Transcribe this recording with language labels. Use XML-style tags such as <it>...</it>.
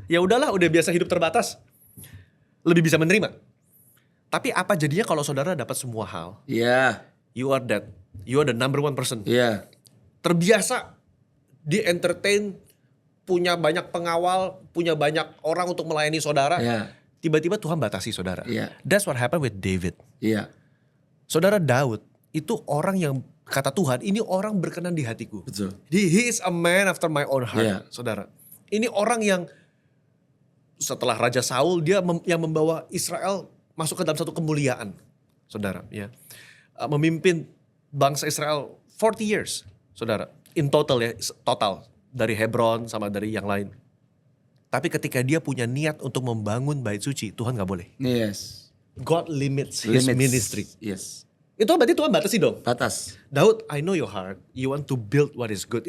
<id>Ya udahlah, udah biasa hidup terbatas, lebih bisa menerima. Tapi apa jadinya kalau saudara dapat semua hal?</id> <en>You are that, you are the number 1 person.</en> <id>Terbiasa di entertain, punya banyak pengawal, punya banyak orang untuk melayani saudara. Tiba-tiba Tuhan batasi saudara.</id> <en>That's what happened with David.</en> <id>Saudara, Daud itu orang yang kata Tuhan, ini orang berkenan di hatiku. Betul.</id> <en>He is a man after my own heart, saudara.</en> <id>Ini orang yang setelah Raja Saul, dia yang membawa Israel masuk ke dalam satu kemuliaan, saudara. Ya, memimpin bangsa Israel 40 years, saudara. In total ya, total dari Hebron sama dari yang lain. Tapi ketika dia punya niat untuk membangun bait suci, Tuhan gak boleh.</id> <en>Yes. God limits his ministry. Yes.</en> <id>Itu berarti Tuhan batasi dong. Batas.</id> <en>Daud, I know your heart. You want to build what is good.</en>